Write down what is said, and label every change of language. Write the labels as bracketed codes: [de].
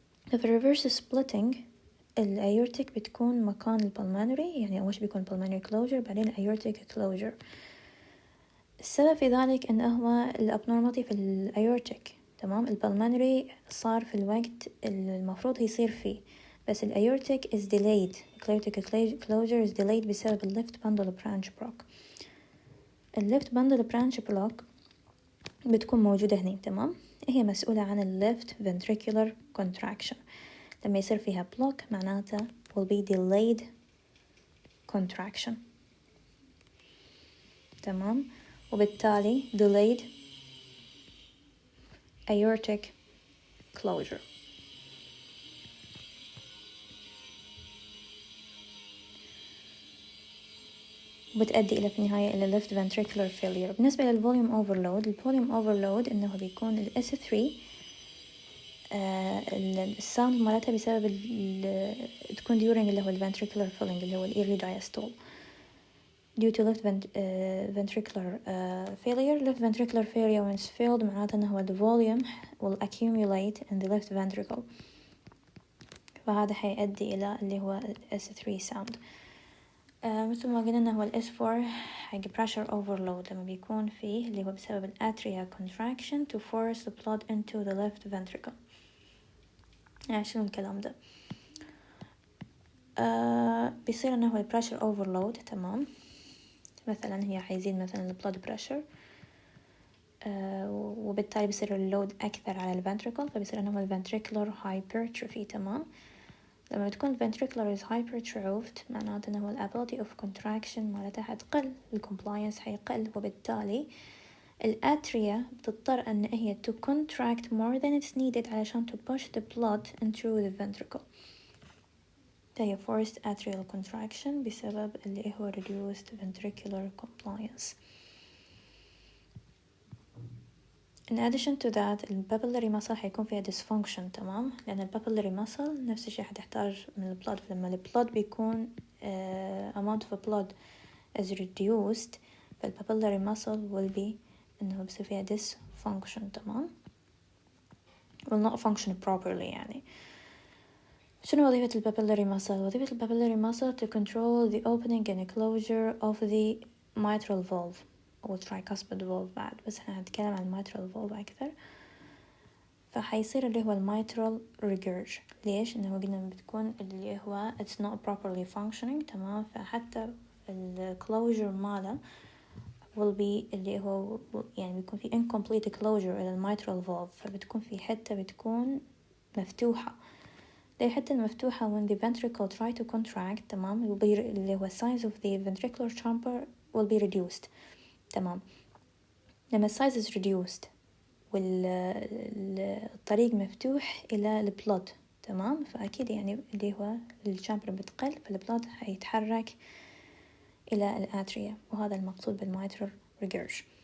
[ar] في [en] reverse splitting [ar] ال aortic بتكون مكان ال pulmonary، يعني أول شي بيكون [en] pulmonary closure [ar] بعدين [en] aortic closure. [ar] السبب في ذلك أنه هو الابنورماليتي في الايورتيك. تمام. البلمونري صار في الوقت المفروض يصير فيه، بس الايورتيك [en] is delayed. aortic closure is delayed [ar] بسبب [en] left bundle branch block. left bundle branch block [ar] بتكون موجودة هنا. تمام. هي مسؤولة عن [en] left ventricular contraction. [ar] لما يصير فيها [en] block [ar] معناته [en] will be delayed contraction. [ar] تمام. وبالتالي [en] delayed aortic closure. [ar] وبتؤدي إلى في النهاية إلى [en] left ventricular failure. [ar] بالنسبة لل [en] volume overload، الvolume overload [ar] إنه بيكون ال [en] S3 [ar] الساوند مالتها بسبب تكون [en] during [ar] اللي هو [en] ventricular filling اللي هو early diastole due to left ventricular failure. left ventricular failure when it's filled [ar] معناته إنه هو [en] the volume will accumulate in the left ventricle، [ar] فهذا حيؤدي إلى اللي هو [en] S3 sound. [ar] مثل ما قلنا إنه هو ال S4 حق [en] pressure overload [ar] لما بيكون فيه اللي هو بسبب الاتريا [en] contraction to force the blood into the left ventricle. [ar] يعني شنو الكلام ده؟ بيصير إنه هو ال [en] pressure overload. [ar] تمام. مثلا هي حيزيد مثلا ال [en] blood pressure [ar] وبالتالي بيصير اللود أكثر على الفنتريكل، فبيصير أنه الفنتريكولار hypertrophy. تمام. لما بتكون [en] ventricular is hypertrophed [ar] معناته أنه ال [en] ability of contraction [ar] مالتها حتقل، ال [en] compliance [ar] حيقل، وبالتالي الأتريا بتضطر أن هي [en] to contract more than it's needed [ar] علشان [en] to push the blood into the ventricle. هي forced atrial contraction [ar] بسبب اللي هو [en] reduced ventricular compliance. In addition to that ال papillary muscle [ar] حيكون فيها [en] dysfunction. [ar] تمام. لأن ال papillary muscle نفس الشيء حتحتاج من ال blood، لما ال blood بيكون [en] amount of blood is reduced [ar] فال papillary muscle [en] will be [ar] إنه بيصير فيها dysfunction. [en] تمام. will not function properly. [ar] يعني شنو وظيفة ال [en] papillary muscle؟ [ar] وظيفة ال [en] papillary muscle to control the opening and closure of the mitral valve أو tricuspid valve [ar] بعد، بس احنا هنتكلم عن [en] mitral valve [ar] أكثر. فحيصير اللي هو الميترال ريجيرج. ليش؟ انه قلنا بتكون اللي هو [en] it's not properly functioning. [ar] تمام. فحتى الكلوجر ماله [en] will be [ar] اللي هو يعني بيكون في [en] incomplete closure [ar] إلى الميترال valve، فبتكون في حتة بتكون مفتوحة. دي الحتة المفتوحة [en] when the ventricle try to contract. [ar] تمام. [en] اللي هو size of the ventricular chamber will be reduced. [ar] تمام. لما [en] size is reduced [ar] والطريق مفتوح إلى البلود. تمام. فأكيد يعني اللي هو الشامبر بتقل، فالبلود هيتحرك إلى الأتريا، وهذا المقصود بالميترال ريجيرج.